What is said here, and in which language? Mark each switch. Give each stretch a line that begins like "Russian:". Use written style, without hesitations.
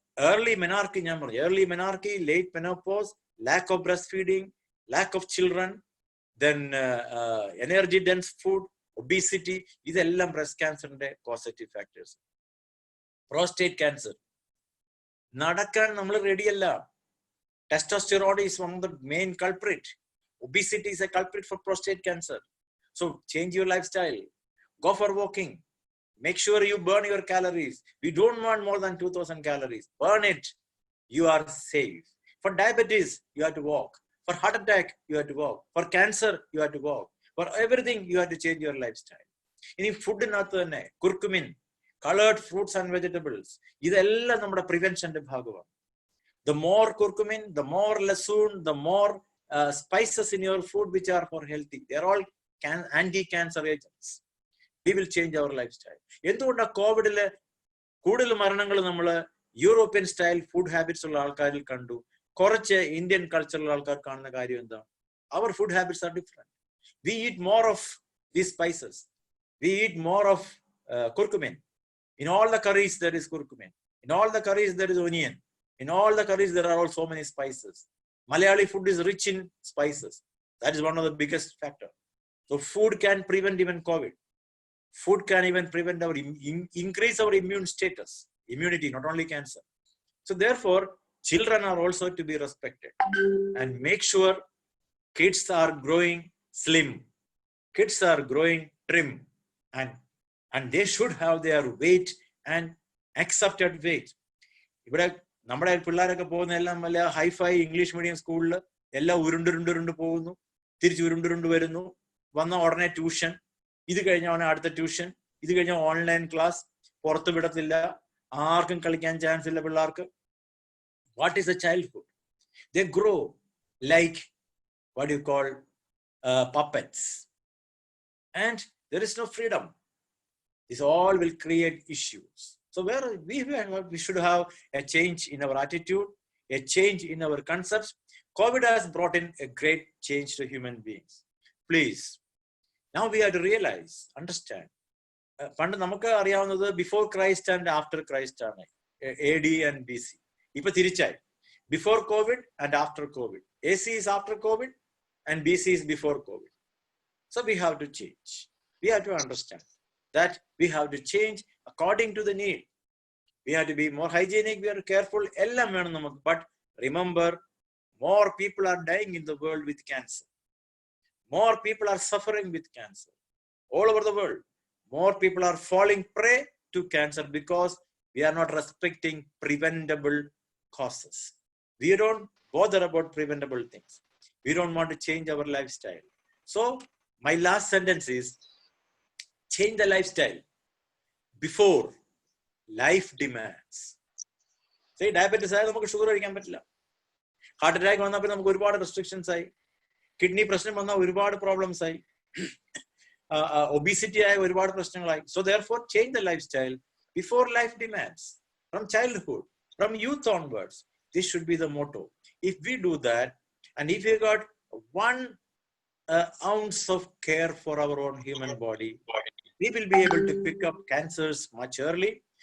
English: early menarche,
Malayalam: ഞാൻ പറഞ്ഞു,
English: early menarche, late menopause, lack of breast feeding, lack of children, then energy dense food, obesity,
Malayalam: ഇതെല്ലാം
English: Breast ക്യാൻസറിന്റെ causative factors.
Malayalam: Prostate cancer, നടക്കാൻ നമ്മൾ റെഡിയല്ല.
English: Testosterone is one of the main culprit. Obesity is a culprit for prostate cancer. So change your lifestyle, go for walking, make sure you burn your calories. We don't want more than 2000 calories. Burn it, you are safe. For diabetes, you have to walk. For heart attack, you have to walk. For cancer, you have to walk. For everything, you have to change your lifestyle.
Malayalam: ഇനി ഫുഡിനകത്ത് തന്നെ curcumin, coloured fruits and vegetables, ഇതെല്ലാം നമ്മുടെ പ്രിവെൻഷന്റെ ഭാഗമാണ്.
English: The more curcumin, the more lasoon, the more spices in your food which are for healthy. They are all anti-cancer agents. We will change our lifestyle.
Malayalam: എന്തുകൊണ്ടാണ് കോവിഡില് കൂടുതൽ മരണങ്ങൾ നമ്മൾ European style food habits ഉള്ള ആൾക്കാരിൽ കണ്ടു, കുറച്ച് ഇന്ത്യൻ കൾച്ചറുള്ള ആൾക്കാർ കാണുന്ന കാര്യം എന്താ?
English: Our food habits are different. We eat more of these spices. We eat more of curcumin. In all the curries there is curcumin. In all the curries there is onion. In all the curries there are also many spices. Malayali food is rich in spices. That is one of the biggest factor. So food can prevent even COVID. Food can even prevent our increase our immune status, immunity, not only cancer. So therefore, children are also to be respected, and make sure kids are growing slim, kids are growing trim, and they should have their weight and accepted weight.
Malayalam: ഇവിടെ നമ്മുടെ പിള്ളേരൊക്കെ പോകുന്ന എല്ലാം വല്ല hi-fi English medium സ്കൂളിൽ എല്ലാം ഉരുണ്ടുരുണ്ടുരുണ്ട് പോകുന്നു, തിരിച്ച് ഉരുണ്ടുരുണ്ട് വരുന്നു, വന്ന ഉടനെ ട്യൂഷൻ, ഇത് കഴിഞ്ഞ അടുത്ത ട്യൂഷൻ, ഇത് കഴിഞ്ഞ ഓൺലൈൻ ക്ലാസ്, പുറത്ത് വിടത്തില്ല, ആർക്കും കളിക്കാൻ ചാൻസ് ഇല്ല പിള്ളേർക്ക്.
English: What is a childhood? They grow like what you call puppets, and there is no freedom. This all will create issues. So where we should have a change in our attitude, a change in our concepts. COVID has brought in a great change to human beings. Please, now we have to realize, understand.
Malayalam: പണ്ട് നമുക്ക് അറിയാവുന്നത്
English: Before Christ and after Christ ആണ്, AD and BC.
Malayalam: ഇപ്പൊ തിരിച്ചായി,
English: Before COVID and after COVID. AC is after COVID and BC is before COVID. So we have to change. We have to understand that we have to change according to the need. We have to be more hygienic, we are careful,
Malayalam: ellam venam namakku.
English: But remember, more people are dying in the world with cancer. More people are suffering with cancer all over the world. More people are falling prey to cancer because we are not respecting preventable causes. We don't bother about preventable things. We don't want to change our lifestyle. So my last sentence is, change the lifestyle before life demands.
Malayalam: Say diabetes ആയാൽ നമുക്ക് sugar കഴിക്കാൻ പറ്റില്ല, heart attack വന്നപ്പോൾ നമുക്ക് ഒരുപാട് restrictions ആയി, kidney പ്രശ്നം വന്നാൽ ഒരുപാട് പ്രോബ്ലംസ് ആയി, ഒബീസിറ്റി ആയ ഒരുപാട് പ്രശ്നങ്ങളായി.
English: So therefore change the lifestyle before life demands. From childhood, from youth onwards, this should be the motto. If we do that, And if we got 1 ounce of care for our own human body, we will be able to pick up cancers much early.